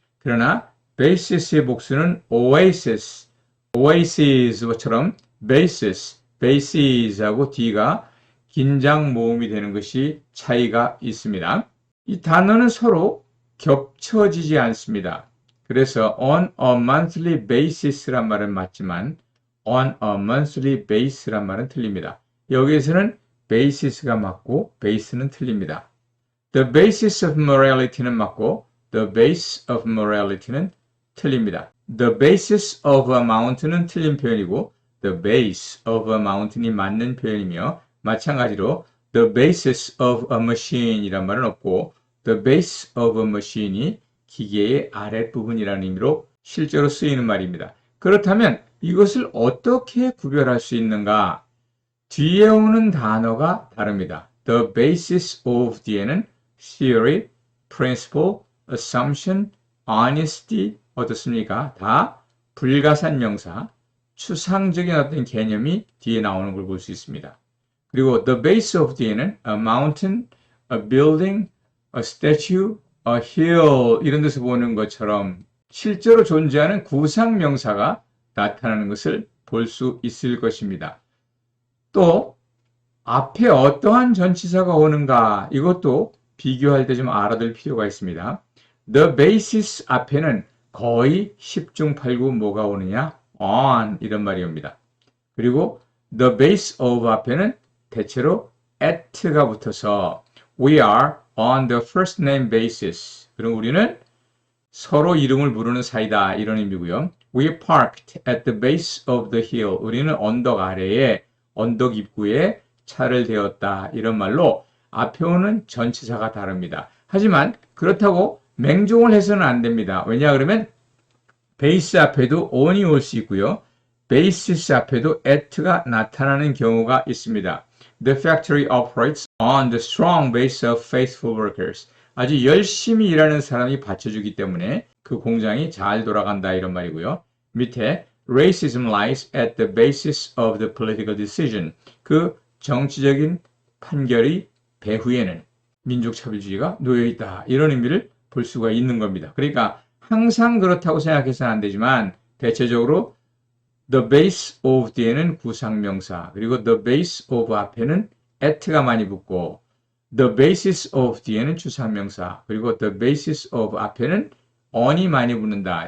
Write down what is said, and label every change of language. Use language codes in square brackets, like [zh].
[ko] 그러나 베이시스의 복수는 oasis, oasis처럼 basis, basis하고 D가 긴장 모음이 되는 것이 차이가 있습니다. 이 단어는 서로 겹쳐지지 않습니다. 그래서 [en] on a monthly basis [ko] 란 말은 맞지만 [en] on a monthly base [ko] 란 말은 틀립니다. 여기에서는 basis가 맞고 base는 틀립니다. [en] The basis of morality는 [ko] 맞고 [en] the base of morality는 [ko] 틀립니다. [en] The basis of a mountain은 [ko] 틀린 표현이고 [en] the base of a mountain이 [ko] 맞는 표현이며 마찬가지로 [en] the basis of a machine [ko] 이란 말은 없고 [en] the base of a machine이 [ko] 기계의 아랫부분이라는 의미로 실제로 쓰이는 말입니다. 그렇다면 이것을 어떻게 구별할 수 있는가? 뒤에 오는 단어가 다릅니다. [en] The basis of [ko] 뒤에는 [en] theory, principle, assumption, honesty [ko] 어떻습니까? 다 불가산 명사, 추상적인 어떤 개념이 뒤에 나오는 걸 볼 수 있습니다. 그리고 [en] the base of [ko] 뒤에는 [en] a mountain, a building, a statue, a hill [ko] 이런 데서 보는 것처럼 실제로 존재하는 구상 명사가 나타나는 것을 볼 수 있을 것입니다. 또 앞에 어떠한 전치사가 오는가 이것도 비교할 때 좀 알아둘 필요가 있습니다. The basis 앞에는 거의 10중 8구 뭐가 오느냐? on 이런 말이 옵니다. 그리고 [en] the base of [ko] 앞에는 대체로 [en] at가 붙어서 we are on the first name basis. [ko] 그럼 우리는 서로 이름을 부르는 사이다 이런 의미고요. [en] We parked at the base of the hill. [ko] 우리는 언덕 아래에 언덕 입구에 차를 대었다 이런 말로 앞에 오는 전치사가 다릅니다. 하지만 그렇다고 맹종을 해서는 안 됩니다. 왜냐 그러면 베이스 앞에도 on이 올 수 있고요. 베이시스 앞에도 at가 나타나는 경우가 있습니다. [en] The factory operates on the strong base of faithful workers. [ko] 아주 열심히 일하는 사람이 받쳐주기 때문에 그 공장이 잘 돌아간다 이런 말이고요. 밑에 [en] racism lies at the basis of the political decision. [ko] 그 정치적인 판결이 배후에는 민족차별주의가 놓여있다. 이런 의미를 볼 수가 있는 겁니다. 그러니까 항상 그렇다고 생각해서는 안 되지만 대체적으로 [en] the base of [ko] 뒤에는 구상명사 그리고 the base of 앞에는 at가 많이 붙고 [en] the basis of [ko] 뒤에는 추상명사 그리고 the basis of 앞에는 on이 많이 붙는다.